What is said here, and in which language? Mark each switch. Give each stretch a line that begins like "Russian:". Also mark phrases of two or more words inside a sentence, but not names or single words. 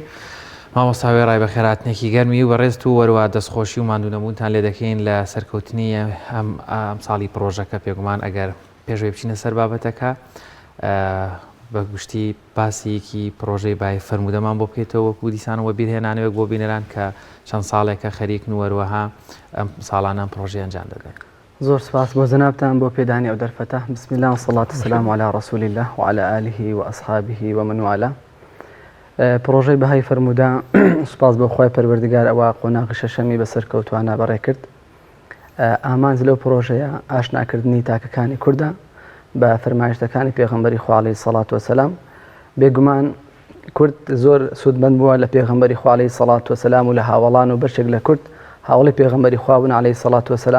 Central Kurdish: مامۆستا وێڕای بە خێراتنێکی گەرمی و بەڕێز و وەروە دەستخۆشی و ماندوونەبوونتان لێ دەکەین لە سەرکەوتنی ئەم ساڵی پرۆژەکە پێگومان ئەگەر پێشوێ بچینە سەر بابەتەکە بە گشتی باسیەکی پرۆژەی بەهای فەرمودەمان بۆ بکەیتەوە وەکو دیسانەوە بیرهێنانەوەک بۆ بینەران کە چەند ساڵێکە خەریکن و وەروەها ئەم ساڵانان پرۆژەی ئەنجام دەدەن. زۆر سپاس بۆ جەنابتان بۆ پێدانی ئەو دەرفەتە.
Arabic: بسم الله والصلاة والسلام على رسول الله وعلى آله وأصحابه ومن والاه.
Central Kurdish: پرۆژەی بەهای فەرمودە سوپاس بۆ خۆی پەروەردگار ئەوە قۆناغی شەشەمی بەسەر کەوتوانە بەڕێ کرد. ئامانج لەو پرۆژەیە ئاشناکردنی تاکەکانی کوردە بە فەرمایشتەکانی پێغەمبەری خوا
Arabic: عەلەیهی سەڵات وەسەلام.
Central Kurdish: بێگومان کورد زۆر سوودمەند بووە لە پێغەمبەری خوا
Arabic: عەلەیهی سەڵات وەسەلام
Central Kurdish: و لە هاوڵان و بەشێک لە کورد هاوڵی پێغەمبەری خوا بوون
Arabic: عەلەیهی سەڵات وەسەلام.